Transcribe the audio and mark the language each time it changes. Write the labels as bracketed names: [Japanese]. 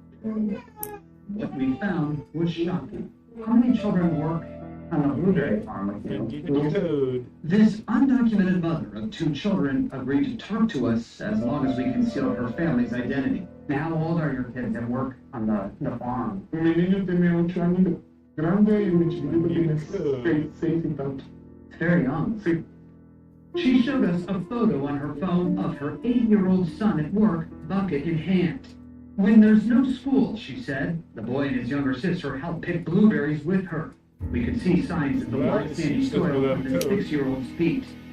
[English] What we found was shocking. How many children work on a blueberry farm with you? This undocumented mother of 2 children agreed to talk to us as long as we concealed her family's identity. Now, how old are your kids that work on the farm? [Spanish] Mi niño tiene 8 años grande y mi chiquito tiene 6 y tanto. [English] It's very young. [Spanish] Sí. [English] She showed us a photo on her phone of her 8-year-old son at work, bucket in hand. When there's no school, she said, the boy and his younger sister help pick blueberries with her. We could see signs of the white sandy soil on the 6-year-old's feet.